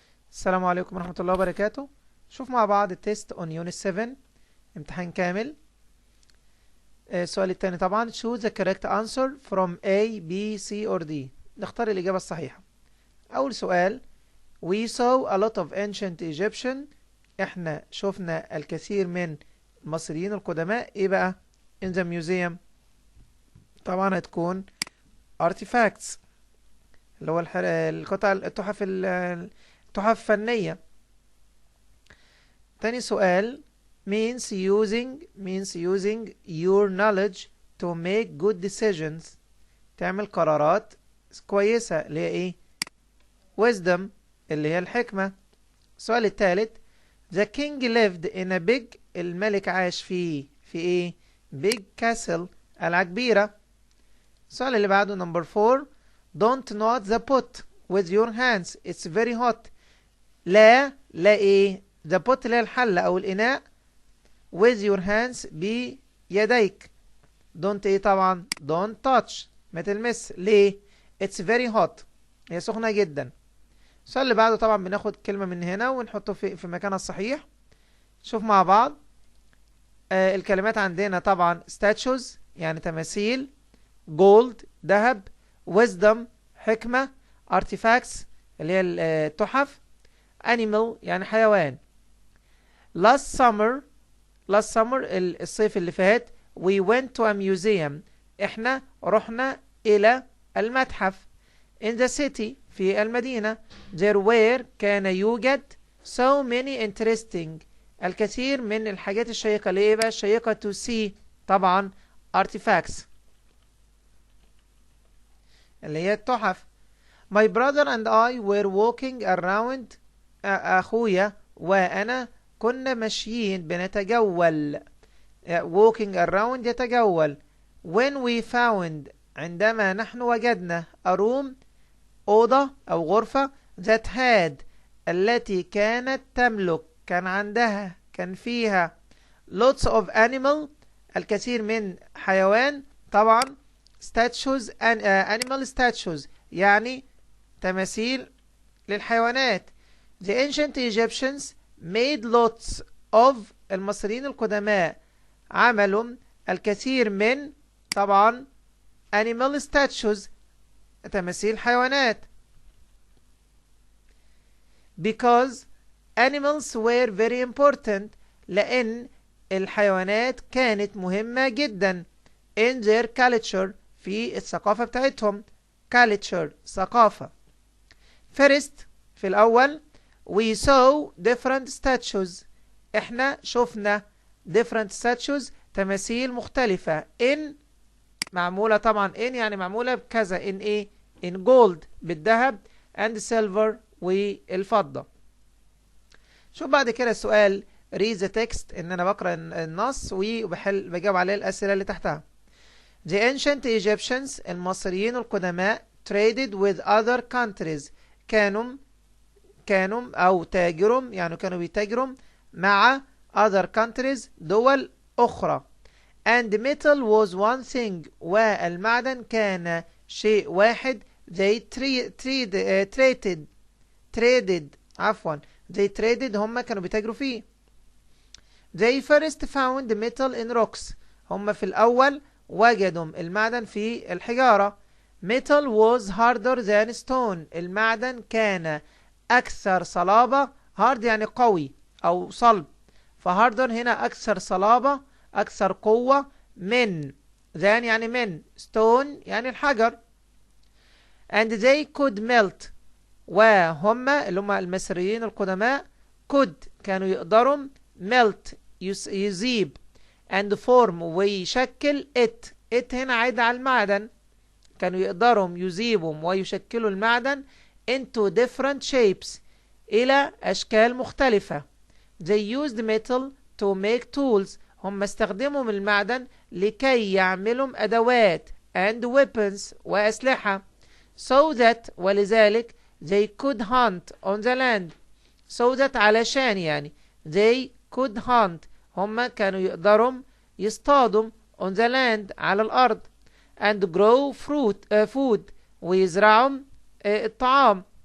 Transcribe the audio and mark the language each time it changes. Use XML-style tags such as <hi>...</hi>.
<ar>السلام عليكم ورحمة الله وبركاته. شوف مع بعض التيست اون يونت 7 امتحان كامل. السؤال الثاني طبعا</ar> <en>choose the correct answer from A B C or D.</en> <ar>نختار الإجابة الصحيحة. أول سؤال</ar> <en>We saw a lot of ancient Egyptian.</en> <ar>احنا شفنا الكثير من المصريين القدماء ايه بقى</ar> <en>in the museum.</en> <ar>طبعا هتكون artifacts اللي هو القطع التحف الفنية. تاني سؤال</ar> <en>means using your knowledge to make good decisions.</en> <ar>تعمل قرارات كويسة اللي هي ايه wisdom اللي هي الحكمة.</ar> <en>السؤال الثالث The king lived in a big.</en> <ar>الملك عاش في ايه</ar> <en>big castle</en> <ar>قلعة كبيرة. السؤال اللي بعده number 4</ar> <en>Don't knot the pot with your hands it's very hot.</en> <ar>لا ايه the pot اللي هي الحلة او الاناء</ar> <en>with your hands</en> <ar>بيديك. don't ايه طبعا</ar> <en>don't touch</en> <ar>ما تلمس. ليه</ar> <en>it's very hot</en> <ar>هي سخنة جدا. السؤال اللي بعده طبعا بناخد كلمة من هنا ونحطه في مكانها الصحيح. شوف مع بعض الكلمات عندنا طبعا statues يعني تماثيل، gold ذهب، wisdom حكمة، artifacts اللي هي التحف، animal يعني حيوان.</ar> <en>last summer</en> <ar>الصيف اللي فات</ar> <en>we went to a museum.</en> <ar>احنا رحنا إلى المتحف.</ar> <en>in the city</en> <ar>في المدينة</ar> <en>there were كان يوجد so many interesting</en> <ar>الكثير من الحاجات الشيقة. ليه بقى الشيقة</ar> <en>to see</en> <ar>طبعا artifacts اللي هي التحف.</ar> <en>my brother and I were walking around.</en> <ar>أخويا وأنا كنا ماشيين بنتجول.</ar> <en>walking around يتجول. when we found</en> <ar>عندما نحن وجدنا a room أوضة أو غرفة that had التي كانت تملك كان فيها lots of animal الكثير من حيوان طبعا statues</ar> <en>animal statues</en> <ar>يعني تماثيل للحيوانات.</ar> <en>the ancient Egyptians made lots of</en> <ar>المصريين القدماء عملوا الكثير من</ar> <en>طبعا animal statues تماثيل حيوانات. because animals were very important</en> <ar>لأن الحيوانات كانت مهمة جدا</ar> <en>in their culture</en> <ar>في الثقافة بتاعتهم. culture ثقافة.</ar> <en>first في الأول we saw different statues.</en> <ar>احنا شفنا</ar> <en>different statues</en> <ar>تماثيل مختلفة in معمولة طبعا in يعني معمولة بكذا in ايه</ar> <en>in gold</en> <ar>بالذهب</ar> <en>and silver</en> <ar>والفضة. شوف بعد كده السؤال read the text ان انا بقرأ النص وبجاوب عليه الاسئلة اللي تحتها.</ar> <en>the ancient Egyptians</en> <ar>المصريين القدماء</ar> <en>traded with other countries</en> <ar>كانوا او تاجروا يعني كانوا بيتاجروا مع other countries دول اخرى.</ar> <en>and metal was one thing</en> <ar>والمعدن كان شيء واحد.</ar> <en>they traded</en> <ar>هم كانوا بيتاجروا فيه.</ar> <en>they first found metal in rocks</en> <ar>هم في الأول وجدوا المعدن في الحجارة.</ar> <en>metal was harder than stone</en> <ar>المعدن كان أكثر صلابة. hard يعني قوي أو صلب فهاردر هنا أكثر صلابة أكثر قوة من than يعني من stone يعني الحجر.</ar> <en>and they could melt.</en> <ar>وهم اللي هم المصريين القدماء could كانوا يقدروا melt يذيب and form ويشكل it هنا عايد على المعدن. كانوا يقدروا يذيبوا ويشكلوا المعدن</ar> <en>into different shapes</en> <ar>إلى أشكال مختلفة.</ar> <en>They used metal to make tools.</en> <ar>هم استخدموا من المعدن لكي يعملوا أدوات</ar> <en>and weapons</en> <ar>وأسلحة.</ar> <en>So that ولذلك they could hunt on the land. So that</en> <ar>علشان يعني</ar> <en>they could hunt</en> <ar>هم كانوا يقدروا يصطادوا</ar> <en>on the land</en> <ar>على الأرض</ar> <en>and grow food</en> <ar>ويزرعوا الطعام.</ar>